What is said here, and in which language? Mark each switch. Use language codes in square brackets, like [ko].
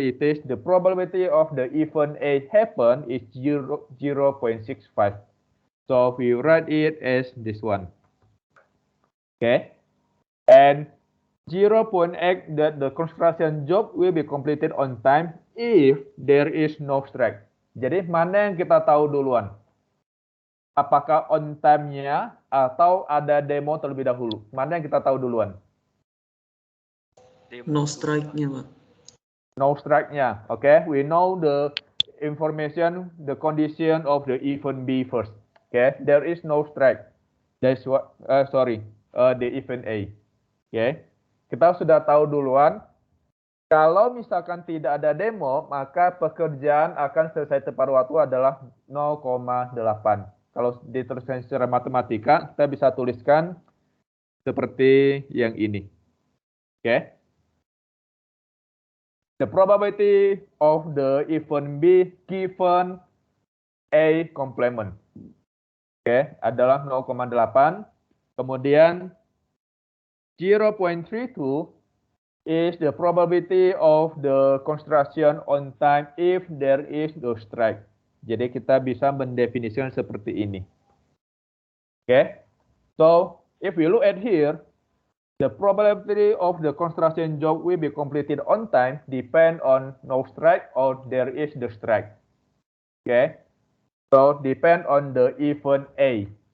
[en] It is the probability of the event A happen is 0.65. So we write it as this one. Okay. And 0.8 that the construction job will be completed on time if there is no strike. [id] Jadi mana yang kita tahu duluan? Apakah on time-nya atau ada demo terlebih dahulu? Mana yang kita tahu duluan? Demo [en] No [id] dulu, strike-nya, Pak. No strike-nya. [en] Okay, we know the information, the condition of the event B first. Okay, there is no strike. That's what, the event A. [id] Okay, kita sudah tahu duluan. Kalau misalkan tidak ada demo, maka pekerjaan akan selesai tepat waktu adalah 0,8. Kalau diteruskan secara matematika, kita bisa tuliskan seperti yang ini. [en] Okay. The probability of the event B given A complement. Okay, [id] adalah 0,8. Kemudian [en] 0.32 is the probability of the construction on time if there is no strike. [id] Jadi kita bisa mendefinisikan seperti ini. [en] Okay, so if we look at here, the probability of the construction job will be completed on time depend on no strike or there is the strike. Okay, so depend on the event A.